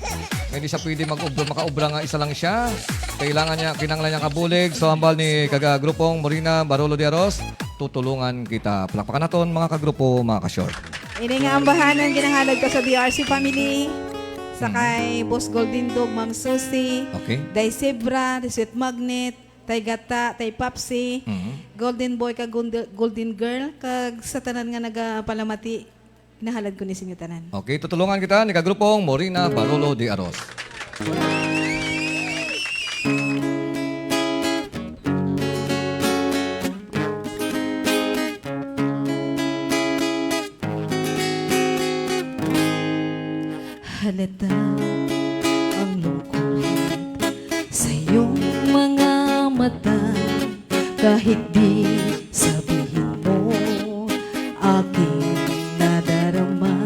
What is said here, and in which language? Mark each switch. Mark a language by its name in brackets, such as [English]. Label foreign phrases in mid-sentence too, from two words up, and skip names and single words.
[Hiligaynon] Hindi siya pwede makaubra nga isa lang siya. [Filipino] Kailangan niya, [Hiligaynon] kinanglan niya kabulig. So, hambal ni kagrupong Morina Barolo de Aros, [Filipino] tutulungan kita. [Hiligaynon] Palakpakan naton mga kagrupo, mga ka-short. Ini nga ang bahanan ginahalad ko sa DRC family. Sakay Boss Golden Dog, Ma'am Susie. Okay. Day Zebra, Day Sweet Magnet, Tay Gata, Tay Papsi, Golden Boy, kag Golden Girl, kag sa tanan nga nagapalamati, nahalad ko ni sinyo tanan. [Filipino] Okay, tutulungan kita ni kagrupong Morina Barolo de Aros. Halata ang lungkot sa iyong mga mata, kahit di sabihin mo, aking nadarama.